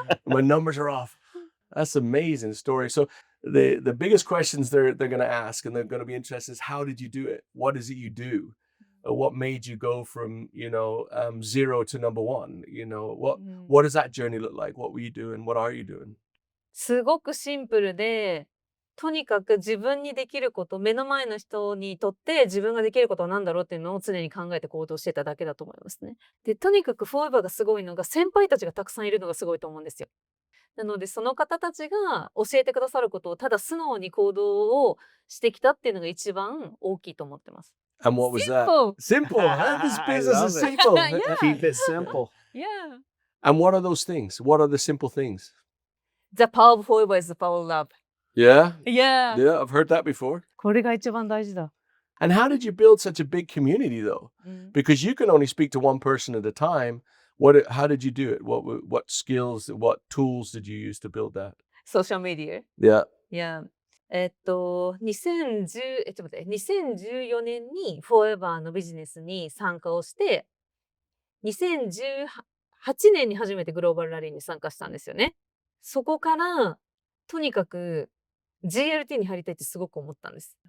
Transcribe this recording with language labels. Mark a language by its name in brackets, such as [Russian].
[English] My numbers are off. That's an amazing story. So the biggest questions they're going to ask, and they're going to be interested, is how did you do it? What is it you do? What made you go from 0 to number one? What does that journey look like? What were you doing? What are you doing? [Japanese] すごくシンプルで、とにかく自分にできること、目の前の人にとって自分ができることは何だろうっていうのを常に考えて行動してただけだと思いますね。で、とにかくフォーエバーがすごいのが、先輩たちがたくさんいるのがすごいと思うんですよ。なので、その方たちが教えてくださることをただ素直に行動をしてきたっていうのが一番大きいと思ってます。 [English] And what was that? Simple. Simple. This I business love is it. simple. Yeah. Keep it simple. Yeah. And what are those things? What are the simple things? The power of forever is the power of love. Yeah. Yeah. Yeah, I've heard that before. [Japanese] これが一番大事だ。 [English] And how did you build such a big community though? Because you can only speak to one person at a time. How did you do it? What skills, what tools did you use to build that? [Japanese] ソーシャルメディア。 [English] Yeah. Yeah. [Japanese] 2014年にフォーエバーのビジネスに参加をして、2018年に初めてグローバルラリーに参加したんですよね。そこから、とにかく GLT に入りたいってすごく思ったんです。